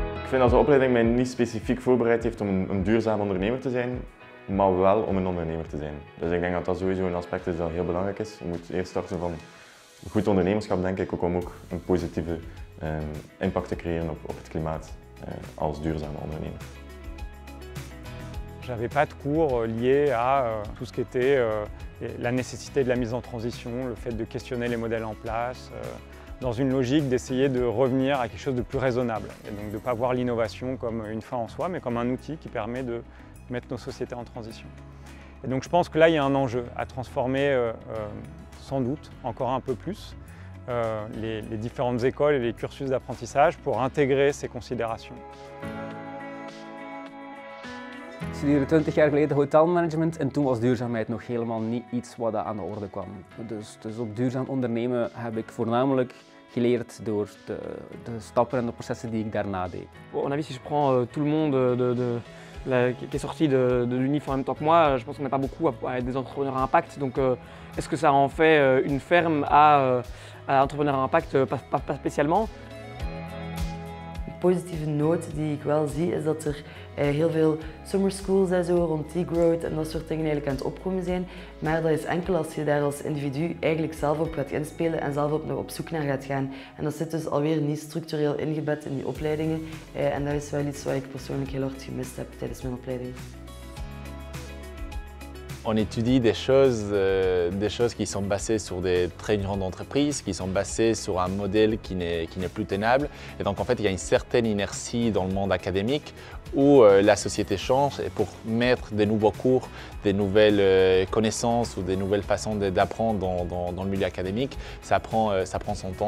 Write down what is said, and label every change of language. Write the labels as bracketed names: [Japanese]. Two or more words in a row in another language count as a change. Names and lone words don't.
[Dutch] vind dat de opleiding mij niet specifiek voorbereid heeft om een duurzaam ondernemer te zijn, maar wel om een ondernemer te zijn. Dus ik denk dat dat sowieso een aspect is dat heel belangrijk is. Je moet eerst starten van goed ondernemerschap, denk ik, ook om ook een positieve impact te creëren op het klimaat als duurzame ondernemer. [French] J'avais pas de cours liés à tout ce qui était la nécessité de la mise en transition, le fait de questionner les modèles en place, dans une logique d'essayer de revenir à quelque chose de plus raisonnable. Et donc de ne pas voir l'innovation comme une fin en soi, mais comme un outil qui permet de mettre nos sociétés en transition. Et donc je pense que là, il y a un enjeu à transformer sans doute encore un peu plus les différentes écoles et les cursus d'apprentissage pour intégrer ces considérations. [Dutch] Ik studeerde 20 jaar geleden hotelmanagement en toen was duurzaamheid nog helemaal niet iets wat aan de orde kwam. Dus ook duurzaam ondernemen heb ik voornamelijk geleerd door de stappen en de processen die ik daarna deed. [French] Bon, à mon avis, si je prends tout le monde qui est sorti de l'UNIF en même temps que moi, je pense qu'on n'a pas beaucoup à être des entrepreneurs à impact. Donc est-ce que ça en fait une ferme à entrepreneurs à impact? Pas spécialement. [Dutch] Een positieve noot die ik wel zie is dat er heel veel [English] summer schools [Dutch] en zo rond degrowth en dat soort dingen eigenlijk aan het opkomen zijn. Maar dat is enkel als je daar als individu eigenlijk zelf op gaat inspelen en zelf op zoek naar gaat gaan. En dat zit dus alweer niet structureel ingebed in die opleidingen. En dat is wel iets wat ik persoonlijk heel hard gemist heb tijdens mijn opleiding. [French] On étudie des choses qui sont basées sur des très grandes entreprises, qui sont basées sur un modèle qui n'est plus tenable. Et donc en fait, il y a une certaine inertie dans le monde académique où la société change et pour mettre des nouveaux cours, des nouvelles connaissances ou des nouvelles façons d'apprendre dans le milieu académique, ça prend son temps.